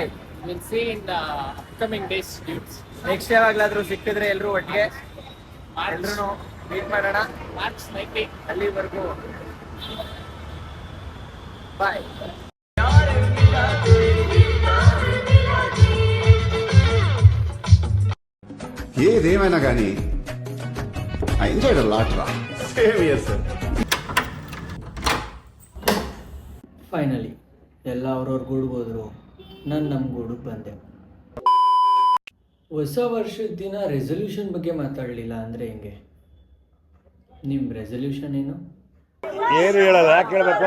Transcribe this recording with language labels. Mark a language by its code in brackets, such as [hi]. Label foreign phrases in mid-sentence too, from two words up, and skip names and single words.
[en] Will see in the upcoming days dudes. [kn] ನೆಕ್ಸ್ಟ್ ಯಾವಾಗಲಾದ್ರೂ ಸಿಕ್ಕಿದ್ರೆ ಎಲ್ಲರೂ ಒಟ್ಟಿಗೆ ಎಲ್ಲರೂ ಮೀಟ್ ಮಾಡೋಣ. ಮಾರ್ಚ್ 19 ಅಲ್ಲಿವರೆಗೂ ಬಾಯ್. [te] ఏదేమైనా కానీ [en] I enjoyed a lot రా. Same here sir. [kn] ಫೈನಲಿ ಎಲ್ಲ ಅವ್ರವ್ರ ಗೂಡಿಗೆ ಹೋದ್ರು, ನಾನು ನಮ್ಮ ಗೂಡಿಗೆ ಬಂದೆ. ಹೊಸ ವರ್ಷದ ದಿನ ರೆಸಲ್ಯೂಷನ್ ಬಗ್ಗೆ ಮಾತಾಡಲಿಲ್ಲ ಅಂದರೆ ಹೆಂಗೆ? ನಿಮ್ಮ ರೆಸಲ್ಯೂಷನ್ ಏನು? ಏನು ಹೇಳಲ್ಲ, ಯಾಕೆ ಹೇಳ್ಬೇಕು?